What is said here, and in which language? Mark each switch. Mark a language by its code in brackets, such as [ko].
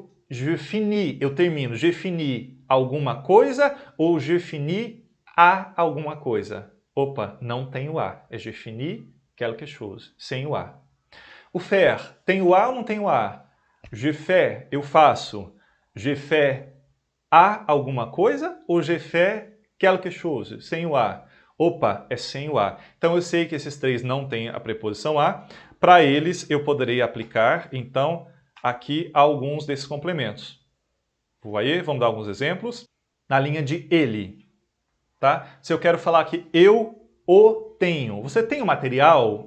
[fr] Je finis, [pt] eu termino. Je finis alguma coisa ou je finis a alguma coisa? Opa, não tenho a. É [fr] je finis quelque chose, [pt] sem o a. O faire, tem o a ou não tem o a? [fr] Je fais, [pt] eu faço. [fr] Je fais [pt] a alguma coisa ou [fr] je fais quelque chose, [pt] sem o a? Opa, é sem o a. Então eu sei que esses três não têm a preposição a. Para eles eu poderei aplicar, então, aqui alguns desses complementos. [fr] Voyez? [pt] Vamos dar alguns exemplos. Na linha de ele. Tá? Se eu quero falar que eu o tenho. Você tem o material?